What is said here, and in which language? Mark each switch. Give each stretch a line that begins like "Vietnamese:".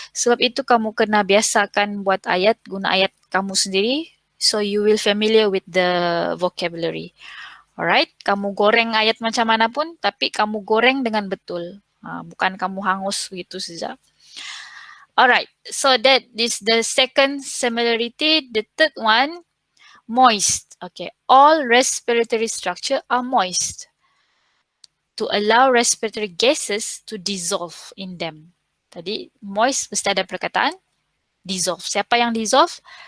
Malay: Sebab itu kamu kena biasakan buat ayat, guna ayat kamu sendiri.
English: So you will familiar with the vocabulary.
Malay: Alright, kamu goreng ayat macam mana pun, tapi kamu goreng dengan betul. Bukan kamu hangus gitu saja.
English: Alright, so that is the second similarity. The third one, moist. Okay, all respiratory structure are moist to allow respiratory gases to dissolve in them.
Malay: Tadi moist mesti ada perkataan dissolve. Siapa yang dissolve?